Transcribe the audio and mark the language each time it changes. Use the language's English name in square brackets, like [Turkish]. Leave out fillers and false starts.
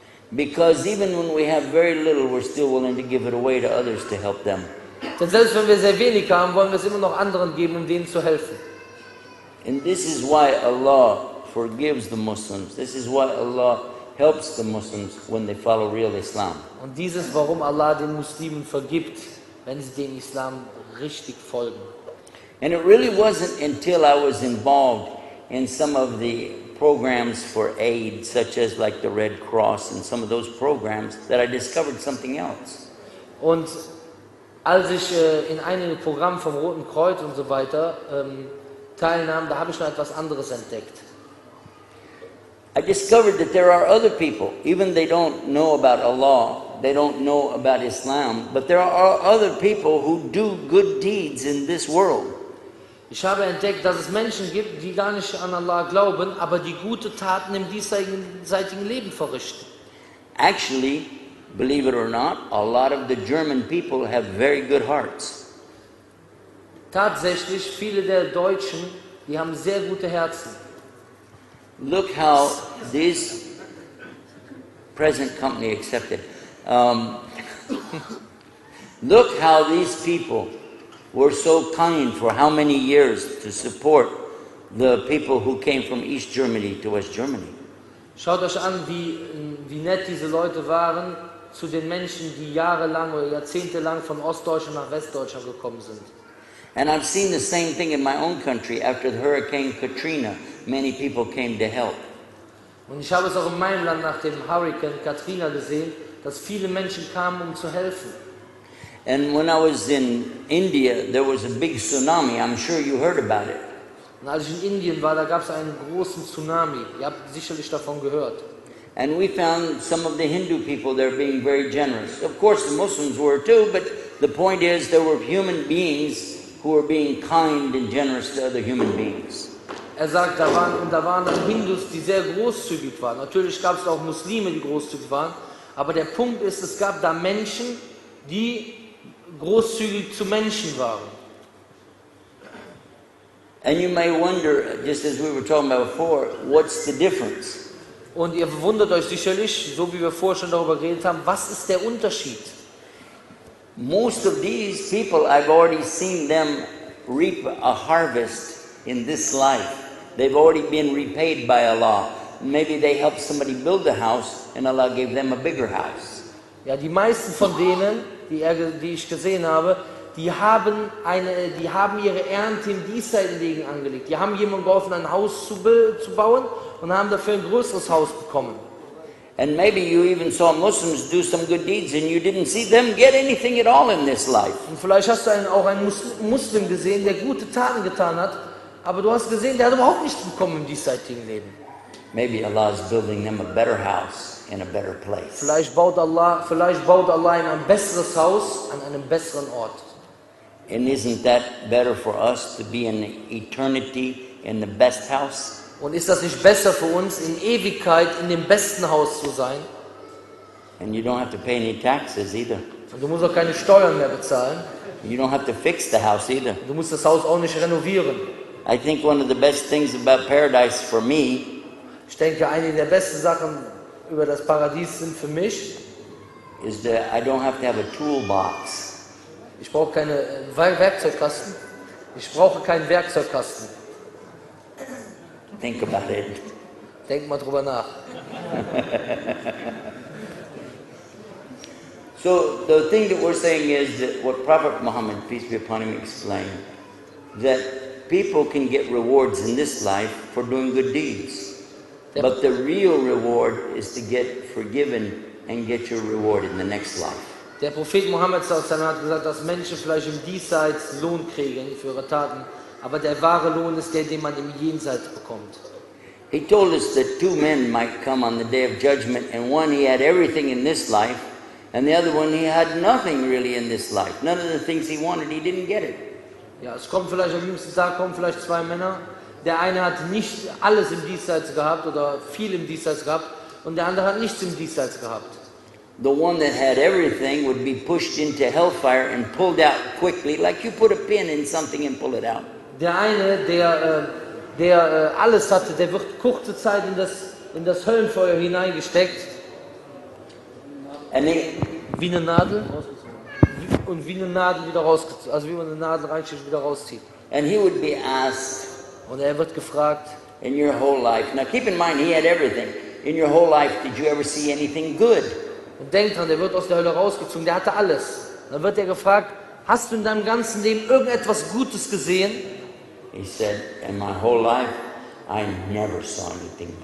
[English] Because even when we have very little, we're still willing to give it away to others to help them. [German] Denn selbst wenn wir sehr wenig haben, wollen wir es immer noch anderen geben, um denen zu helfen. [English] And this is why Allah forgives the Muslims. This is why Allah helps the Muslims when they follow real Islam. [German] Und dies ist, warum Allah den Muslimen vergibt, wenn sie dem Islam richtig folgen. [English] And it really wasn't until I was involved in some of the programs for aid, such as like the Red Cross and some of those programs, that I discovered something else. [German] Und als ich in einigen Programmen vom Roten Kreuz und so weiter teilnahm, da habe ich noch etwas anderes entdeckt. [English] I discovered that there are other people, even they don't know about Allah, they don't know about Islam, but there are other people who do good deeds in this world. [German] Ich habe entdeckt, dass es Menschen gibt, die gar nicht an Allah glauben, aber die gute Taten im diesseitigen Leben verrichten. [English] Actually, believe it or not, a lot of the German people have very good hearts. [German] Tatsächlich, viele der Deutschen, die haben sehr gute Herzen. [English] Look how this present company accepted. Look how these people were so kind for how many years to support the people who came from East Germany to West Germany. [German] Schaut euch an, wie nett diese Leute waren zu den Menschen, die jahrelang oder jahrzehntelang von Ostdeutschland nach Westdeutschland gekommen sind. [English] And I've seen the same thing in my own country. After the Hurricane Katrina, many people came to help. [German] Und ich habe es auch in meinem Land nach dem Hurricane Katrina gesehen, dass viele Menschen kamen, um zu helfen. [English] And when I was in India, there was a big tsunami. I'm sure you heard about it. [German] Und als ich in Indien war, da gab es einen großen Tsunami. Ihr habt sicherlich davon gehört. [English] And we found some of the Hindu people there being very generous. Of course, the Muslims were too, but the point is there were human beings who were being kind and generous to other human beings. [German] Er sagt, da waren dann Hindus, die sehr großzügig waren. Natürlich gab es auch Muslime, die großzügig waren. Aber der Punkt ist, es gab da Menschen, die großzügig zu Menschen waren. [English] And you may wonder, just as we were talking about before, what's the difference? [German] Und ihr wundert euch sicherlich, so wie wir vorher schon darüber geredet haben, was ist der Unterschied? [English] Most of these people, I've already seen them reap a harvest in this life. They've already been repaid by Allah. Maybe they helped somebody build a house and Allah gave them a bigger house. [German] Ja, die meisten von denen, die ich gesehen habe, die haben ihre Ernte im diesseitigen Leben angelegt. Die haben jemandem geholfen, ein Haus zu bauen und haben dafür ein größeres Haus bekommen. [English] And maybe you even saw Muslims do some good deeds and you didn't see them get anything at all in this life. [German] Und vielleicht hast du auch einen Muslim gesehen, der gute Taten getan hat, aber du hast gesehen, der hat überhaupt nichts bekommen im diesseitigen Leben. [English] Maybe Allah is building them a better house in a better place. [German] Vielleicht baut Allah ihnen ein besseres Haus an einem besseren Ort. [English] And isn't that better for us to be in eternity in the best house? [German] Und ist das nicht besser für uns, in Ewigkeit in dem besten Haus zu sein? [English] And you don't have to pay any taxes either. [German] Und du musst auch keine Steuern mehr bezahlen. [English] You don't have to fix the house either. [German] Du musst das Haus auch nicht renovieren. [English] I think one of the best things about paradise for me [German] Ich denke, eine der besten Sachen über das Paradies sind für mich, [English] is that I don't have to have a toolbox. [German] ich brauche keine Werkzeugkasten. Ich brauche keinen Werkzeugkasten. [English] Think about it. [German] Denk mal drüber nach. [English] So the thing that we're saying is that what Prophet Muhammad, peace be upon him, explained, that people can get rewards in this life for doing good deeds. But the real reward is to get forgiven and get your reward in the next life. [German] Der Prophet Mohammed hat gesagt, dass Menschen vielleicht im Diesseits Lohn kriegen für ihre Taten, aber der wahre Lohn ist der, den man im Jenseits bekommt. [English] He told us that two men might come on the day of judgment, and one he had everything in this life, and the other one he had nothing really in this life. None of the things he wanted, he didn't get it. [German] Ja, es kommt vielleicht am jüngsten Tag vielleicht zwei Männer. Der eine hat nicht alles im Diesseits gehabt oder viel im Diesseits gehabt und der andere hat nichts im Diesseits gehabt. [English] The one that had everything would be pushed into hellfire and pulled out quickly, like you put a pin in something and pull it out. [German] Der eine, der alles hatte, der wird kurze Zeit in das Höllenfeuer hineingesteckt. Wie eine Nadel. Und wie eine Nadel wieder rausgezogen, also wie man eine Nadel reinschiebt, wieder rauszieht. [English] And he would be asked, [German] und er wird gefragt, [English] in your whole life, now keep in mind he had everything, in your whole life did you ever see anything good? [German] Und denkt dran, der wird aus der Hölle rausgezogen, der hatte alles. Dann wird er gefragt, hast du in deinem ganzen Leben irgendetwas Gutes gesehen? [English] He said, in my whole life, I never saw anything good.